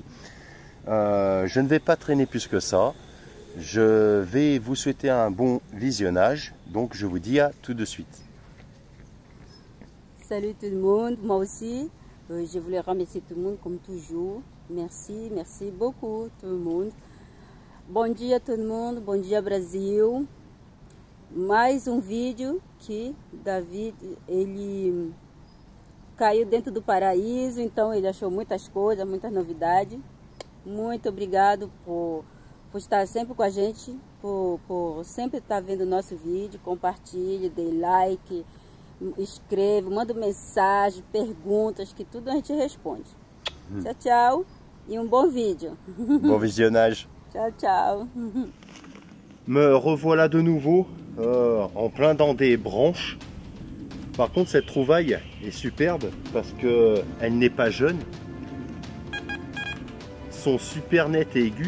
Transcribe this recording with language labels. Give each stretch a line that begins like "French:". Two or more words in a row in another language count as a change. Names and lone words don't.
French: Je ne vais pas traîner plus que ça. Je vais vous souhaiter un bon visionnage. Donc je vous dis à tout de suite. Salut tout le monde, moi aussi. Je voulais remercier tout le monde comme toujours. Merci, merci beaucoup tout le monde.
Portuguese: Bom dia todo mundo, bom dia Brasil. Mais vídeo que David, ele caiu dentro do paraíso, então ele achou muitas coisas, muitas novidades. Muito obrigado por estar sempre com a gente, por sempre estar vendo o nosso vídeo. Compartilhe, dê like, escreva, manda mensagem, perguntas, que tudo a gente responde. Tchau, tchau e bon vídeo.
French: Bon visionnage.
Italian: Ciao, ciao.
French: Me revoilà de nouveau en plein dans des branches. Par contre, cette trouvaille est superbe parce que elle n'est pas jeune. Sont super nettes et aiguës.